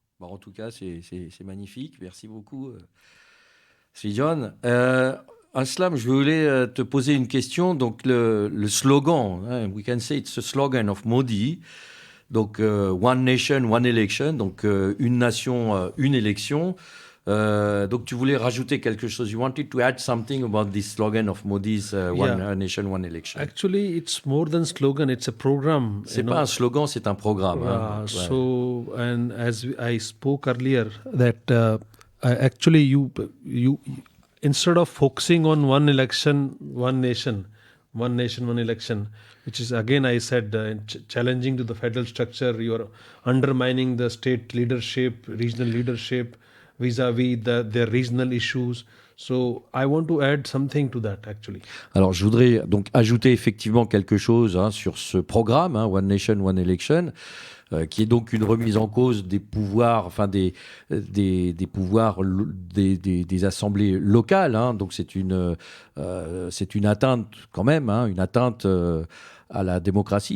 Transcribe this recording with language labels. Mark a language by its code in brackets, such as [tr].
[fr] Bon, en tout cas, c'est magnifique. Merci beaucoup, Srijan. Aslam, je voulais te poser une question. Donc, le slogan, hein, [en] we can say it's a slogan of Modi. [fr] Donc, One Nation, One Election. Donc, une nation, une élection. Donc tu voulais rajouter quelque chose. [en] You wanted to add something about this slogan of Modi's One Nation, One Election. Actually, it's more than slogan. It's a program. [fr] C'est pas un slogan, c'est un programme. Hein. [en] So, and as I spoke earlier, that actually you instead of focusing on one election, one nation, one election, which is again I said challenging to the federal structure. You are undermining the state leadership, regional leadership, vis-à-vis their regional issues. So I want to add something to that actually. [fr] Alors je voudrais donc ajouter effectivement quelque chose sur ce programme, One Nation, One Election, qui est donc une remise en cause des pouvoirs, enfin des pouvoirs des assemblées locales. Hein. Donc c'est une atteinte quand même, une atteinte à la démocratie.